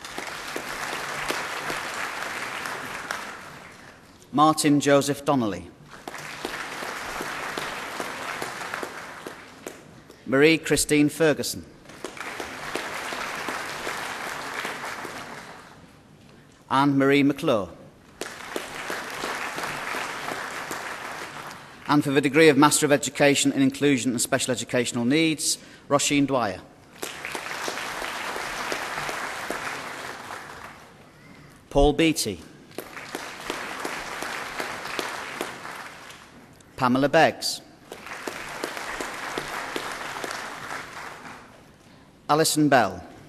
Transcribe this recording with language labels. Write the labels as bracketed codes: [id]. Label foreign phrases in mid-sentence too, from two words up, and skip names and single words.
[en] Martin Joseph Donnelly. Marie Christine Ferguson. Anne-Marie McClure. And for the degree of Master of Education in Inclusion and Special Educational Needs, Roisin Dwyer. Paul Beattie. Pamela Beggs. Alison Bell.